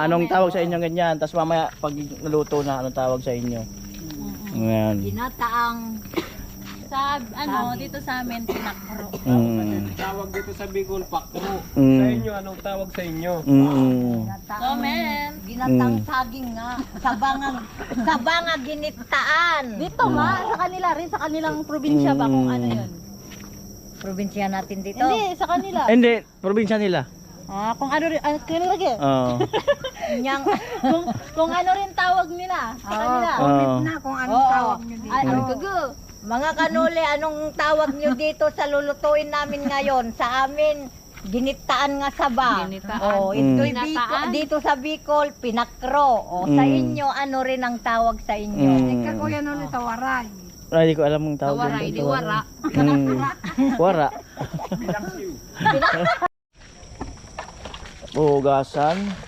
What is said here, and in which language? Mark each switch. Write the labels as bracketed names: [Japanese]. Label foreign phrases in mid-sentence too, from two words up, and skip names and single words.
[Filipino] Anong tawag sa inyo ganyan? Tapos mamaya, pag naluto na, anong tawag sa inyo? Yan. Ginataang Sa dito sa amin, pinakro. Tawag dito sa Bicol, pakro. Sa inyo, anong tawag sa inyo? Comment. ginatang saging nga. Sabanga ginitaan. Dito sa kanila rin, sa kanilang probinsya ba kung ano yun? Probinsya natin dito. Hindi, sa kanila. Hindi, probinsya nila. Kung ano rin, kanila lagi. Oo. Nyang, Kung ano rin tawag nila sa kanila. na kung anong tawag nyo dito. Ay, mga kanuli, anong tawag nyo dito sa lulutuin namin ngayon? Sa amin, ginitaan nga saba. Oh, ito dito sa Bicol, pinakro. O sa inyo, ano rin ang tawag sa inyo? Kuya nun ito, waray. Ay, di ko alam ang tawag. Waray, di wara. Wara. Hugasan.